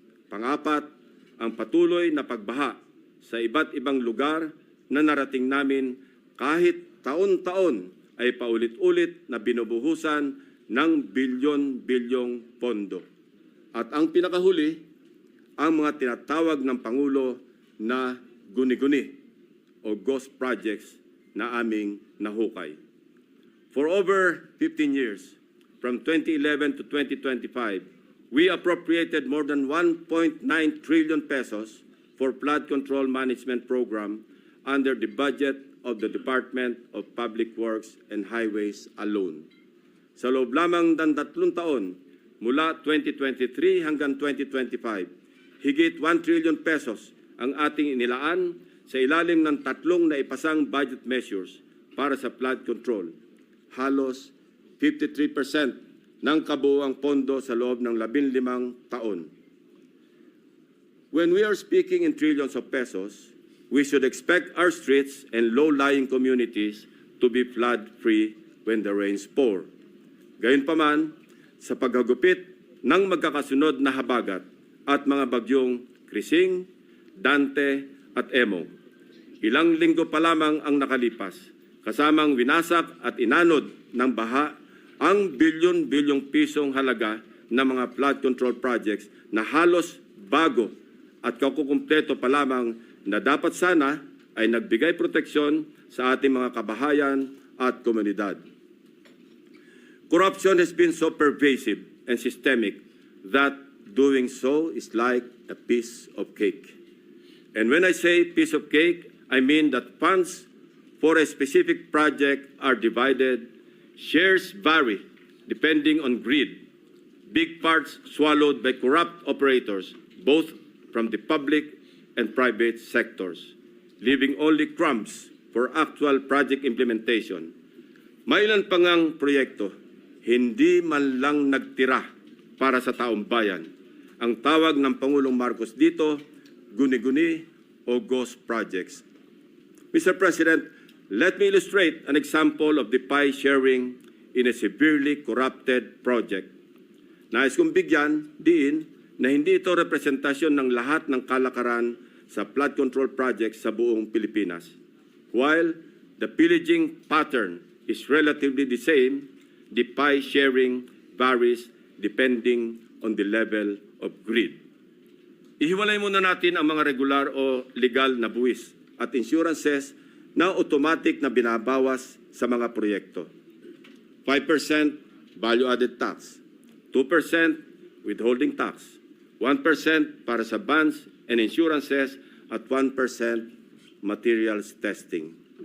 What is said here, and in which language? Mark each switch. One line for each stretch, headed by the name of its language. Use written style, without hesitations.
Filipino: Pangapat, ang patuloy na pagbaha sa iba't ibang lugar na narating namin kahit taon-taon ay paulit-ulit na binubuhusan ng bilyon-bilyong pondo. At ang pinakahuli, ang mga tinatawag ng Pangulo na guni-guni o ghost projects na aming nahukay.
English: For over 15 years, from 2011 to 2025, we appropriated more than 1.9 trillion pesos for flood control management program under the budget of the Department of Public Works and Highways alone.
Filipino: Sa loob lamang ng 3 taon, mula 2023 hanggang 2025, higit 1 trillion pesos ang ating inilaan sa ilalim ng 3 naipasang budget measures para sa flood control. Halos 53% ng kabuuang pondo sa loob ng 15 taon.
English: When we are speaking in trillions of pesos, we should expect our streets and low-lying communities to be flood-free when the rains pour.
Filipino: Gayunpaman, sa paghagupit ng magkakasunod na habagat at mga bagyong Krising, Dante at Emong, ilang linggo pa lamang ang nakalipas, kasamang winasak at inanod ng baha ang bilyon-bilyong pisong halaga ng mga flood control projects na halos bago at kakukumpleto pa lamang na dapat sana ay nagbigay proteksyon sa ating mga kabahayan at komunidad.
English: Corruption has been so pervasive and systemic that doing so is like a piece of cake. And when I say piece of cake, I mean that funds for a specific project are divided, shares vary depending on greed, big parts swallowed by corrupt operators, both from the public and private sectors, leaving only crumbs for actual project implementation.
Filipino: Mailan pa ngang proyekto, hindi man lang nagtira para sa taong bayan. Ang tawag ng Pangulong Marcos dito, guni-guni o ghost projects. Mr.
English: President, let me illustrate an example of the pie sharing in a severely corrupted project.
Filipino: Nais kong bigyan diin na hindi ito representasyon ng lahat ng kalakaran sa flood control projects sa buong Pilipinas.
English: While the pillaging pattern is relatively the same, the pie sharing varies depending on the level of greed.
Filipino: Ihiwalay muna natin ang mga regular o legal na buwis at insurances na automatic na binabawas sa mga proyekto. 5% value-added tax, 2% withholding tax, 1% para sa bonds and insurances at 1% materials testing.